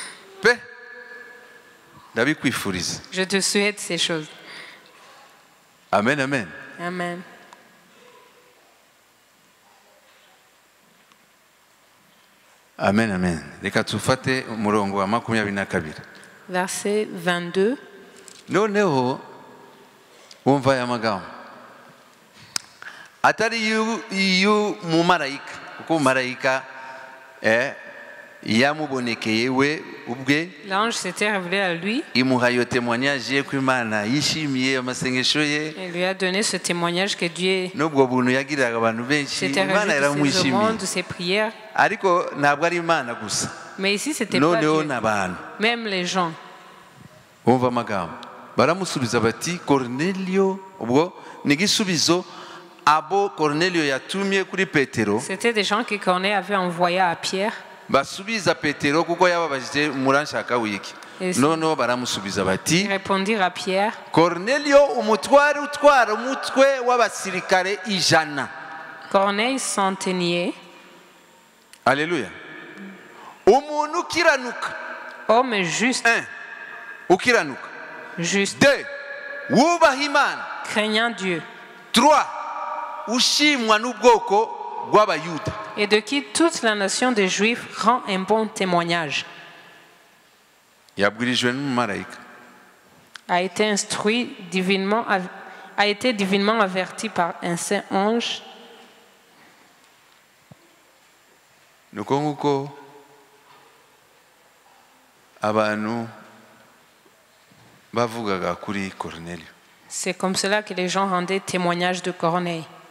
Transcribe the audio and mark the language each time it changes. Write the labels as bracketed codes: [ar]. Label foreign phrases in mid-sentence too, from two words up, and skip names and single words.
[fr] Je te souhaite ces choses. Amen, amen. Amen. Amen, amen. Verset 22. [rw] Noneho wumva aya magambo atari yu mu marayika kuko marayika yamubonekeye we ubwe. [fr] L'ange s'était révélé à lui. [rw] Imuhayo témoignage ye ko Imana yishimiye amasengesho ye. [fr] Il lui a donné ce témoignage que Dieu [rw] nubwo buntu yagiriraga abantu benshi Imana yaramwishimiye [fr] de ses prières. [rw] Ariko ntabwo ari Imana gusa. [fr] Mais ici c'était pas Dieu. Même les gens. [rw] Wumva amagambo baramusubiza bati Cornelio ubwo nigisubizo abo Cornelio yatumye kuri Petero. [fr] C'était des gens que Corneille avait envoyé à Pierre. [rw] Basubiza Petero kuko yababajije muranshaka wiki. Noneho baramusubiza bati [fr] répondirent à Pierre. [rw] Cornelio umutware utwara umutwe w'abasirikare 100. [fr] Corneille centenier. [rw] Alléluia. Umuntu ukiranuka. [fr] Homme juste. [rw] 1. Ukiranuka. [fr] Juste. [rw] 2. Wubaha Imana. [fr] Craignant Dieu. [rw] 3. Ushimwa n'ubwoko [fr] et de qui toute la nation des Juifs rend un bon témoignage. A été instruit divinement, a été divinement averti par un saint ange. C'est comme cela que les gens rendaient témoignage de Corneille.